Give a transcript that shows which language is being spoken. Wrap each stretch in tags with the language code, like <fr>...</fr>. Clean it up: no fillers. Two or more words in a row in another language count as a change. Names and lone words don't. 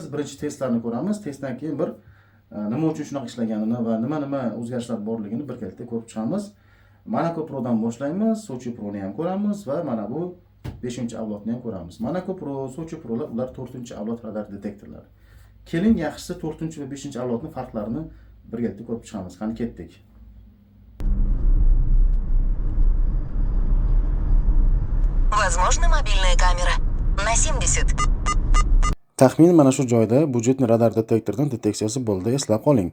<uz>Birinchi testlarni ko'ramiz. Testdan keyin bir nima uchun shunaqa ishlaganini va nima o'zgarishlar borligini birgalikda ko'rib chiqamiz. Monaco Pro'dan boshlaymiz. Sochi Pro'ni ham ko'ramiz va mana bu 5-avlodni ham ko'ramiz. Monaco Pro, Sochi Pro'lar ular 4-avlod radar detektorlari. Keling, yaxshisi 4 va 5-avlodning farqlarini birgalikda ko'rib chiqamiz. Qani ketdik.</uz> <ru>Возможно, мобильная камера. На 70.</ru> <uz>Taxmin mana shu joyda budjetni radar detektordan deteksiyasi bo'ldi, eslab qoling.</uz>